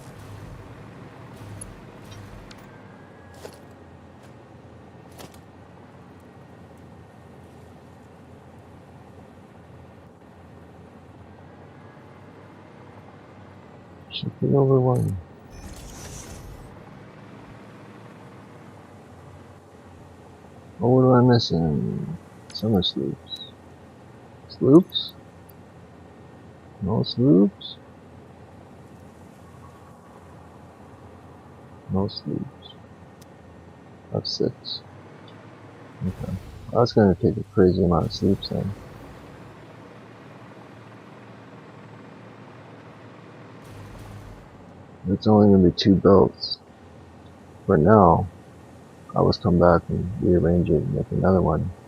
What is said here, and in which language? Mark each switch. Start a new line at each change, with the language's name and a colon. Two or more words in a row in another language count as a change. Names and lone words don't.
English: Shifting over 1. Oh, what am I missing? Summer sloops. Sloops? No sloops? No sloops. That's 6. Okay. That's gonna take a crazy amount of sloops then. It's only gonna be 2 belts. For now, I was come back and rearrange it and make another one.